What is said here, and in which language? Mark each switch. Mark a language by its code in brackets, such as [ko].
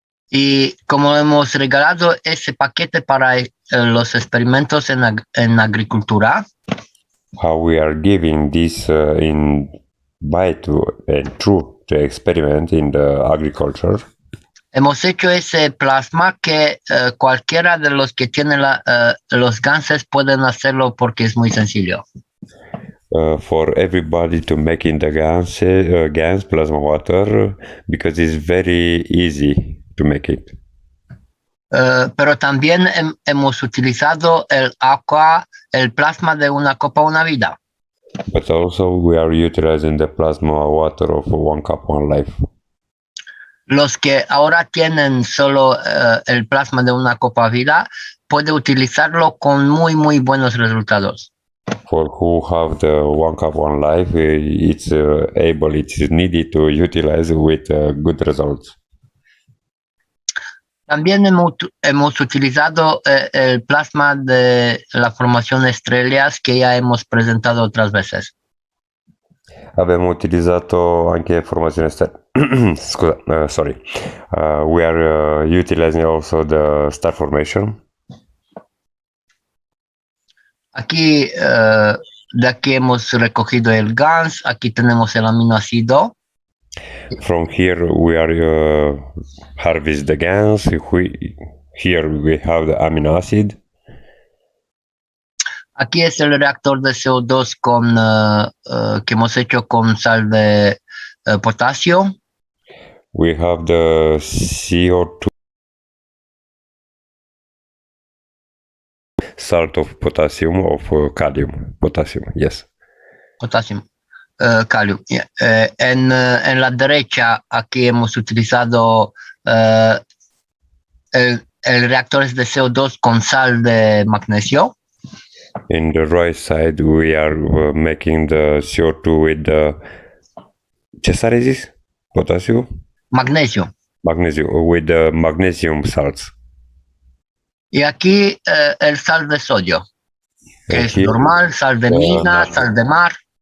[es] Y como hemos regalado ese paquete para los experimentos en agricultura, [en] how we are giving this in by to and through the experiment in the agriculture. [es] Hemos hecho ese plasma que cualquiera de los que tienen los ganses pueden hacerlo porque es muy sencillo. [en] For everybody to make in the GANs plasma water because it's very easy to make it. [es] Pero también hemos utilizado el agua, el plasma de una copa, una vida. [en] But also we are utilizing the plasma water of one cup, one life. [es] Los que ahora tienen solo el plasma de una copa vida, puede utilizarlo con muy, muy buenos resultados. [en] For who have the one cup, one life, it's needed to utilize with good results. [es] También hemos utilizado el plasma de la formación de estrellas que ya hemos presentado otras veces. [it] Abbiamo utilizzato anche formazione esterna. Scusa, [en] sorry. We are utilizing also the star formation. [es] Aquí, de aquí hemos recogido el GANS, aquí tenemos el aminoácido. [en] From here we are harvest the GANs. Here we have the amino acid. [es] Aquí es el reactor de CO2 que hemos hecho con sal de potasio. [en] We have the CO2 salt of potassium potassium, yes. [es] Potasio, calio. [en] Yeah. [es] En la derecha aquí hemos utilizado el reactor de CO2 con sal de magnesio. [en] In the right side we are making the CO2 with the potassium? [es] Magnesio. [en] With the magnesium salts. [es] Y aquí el sal de sodio, que es normal, sal de mina, sal de mar.